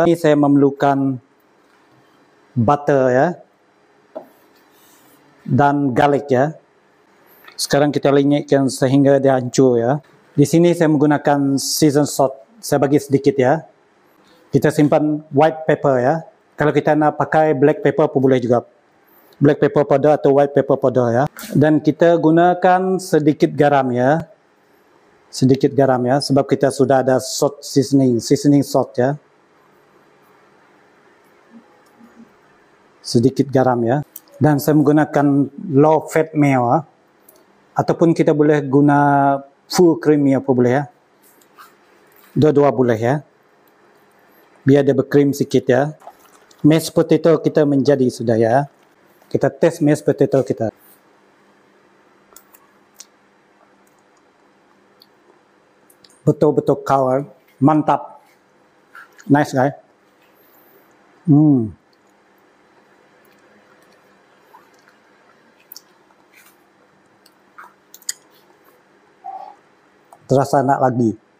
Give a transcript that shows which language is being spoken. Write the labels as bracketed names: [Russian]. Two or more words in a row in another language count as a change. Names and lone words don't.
[Malay] Ini saya memerlukan butter ya. Dan garlic ya. Sekarang kita lenyapkan sehingga dia hancur ya. Di sini saya menggunakan [English] season salt. [Malay] Saya bagi sedikit ya. Kita simpan [English] white pepper [Malay] ya. Kalau kita nak pakai [English] black pepper [Malay] pun boleh juga. [English] Black pepper powder atau white pepper powder ya. [Malay] Dan kita gunakan sedikit garam ya. Sedikit garam ya, sebab kita sudah ada [English] salt seasoning salt [Malay] ya. sedikit garam ya. Dan saya menggunakan [English] low fat meal [Malay] ya. Ataupun kita boleh guna [English] full creamy [Malay] apa boleh ya. Dua-dua boleh ya. Biar dia berkrim sikit ya. [English] Mashed potato [Malay] kita menjadi sudah ya. Kita tes [English] mashed potato [Malay] kita. Betul-betul kawal. Mantap. [English] Nice guys. [Malay] Terasa enak lagi.